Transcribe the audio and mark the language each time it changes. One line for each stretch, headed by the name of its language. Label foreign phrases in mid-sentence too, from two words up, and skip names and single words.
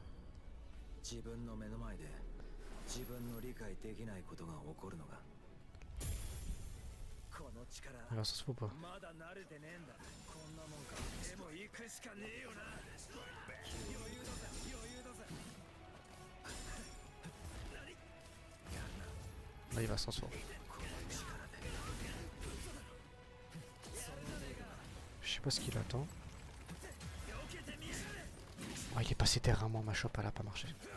Japanese: 自分の目の前で自分の理解できないことが起こるのが。この力
French: Alors ça se voit pas.
Japanese: まだ慣れてねえんだ。こんなもんか。でも行くしかねえよな。余裕だぜ、余裕だぜ。
French: Là il va s'en sortir. Je sais pas ce qu'il attend. Oh, il est passé derrière moi, ma chope elle a pas marché.